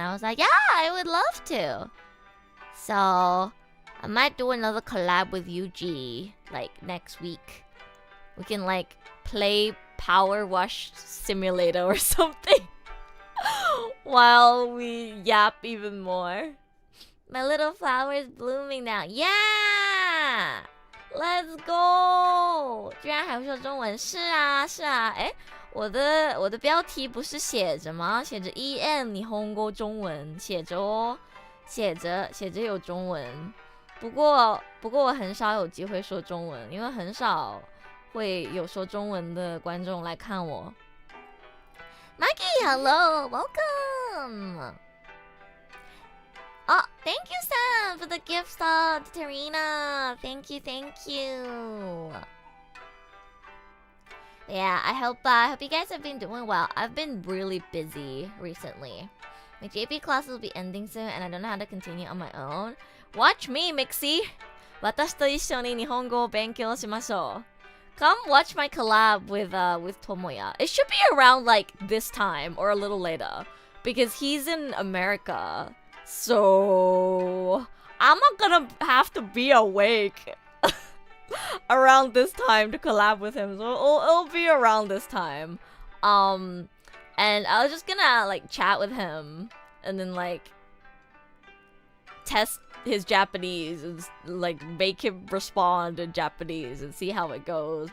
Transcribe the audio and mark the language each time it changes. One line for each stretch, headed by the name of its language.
English: I was like, yeah, I would love to. So I might do another collab with Yuji like next week. We can like play Power Wash Simulator or something while we yap even more. My little flower is blooming now. Yeah! Let's go!
Chinese: 居然还会说中文，是啊，是啊。哎，我的标题不是写着吗？写着 EN 日本語中文，写着哦，写着有中文。不过我很少有机会说中文，因为很少会有说中文的观众来看我。
English: Maggie, hello, welcome. Oh, thank you, Sam, for the gift sub, Tarina. Thank you. Yeah, I hope you guys have been doing well. I've been really busy recently. My JP class will be ending soon, and I don't know how to continue on my own. Watch me, Mixie.
Japanese: 私と一緒に日本語を勉強しましょう.
English: Come watch my collab with Tomoya. It should be around like this time or a little later, because he's in America. So I'm not gonna have to be awake around this time to collab with him. So it'll be around this time. And I was just gonna like chat with him and then like test his Japanese and like make him respond in Japanese and see how it goes.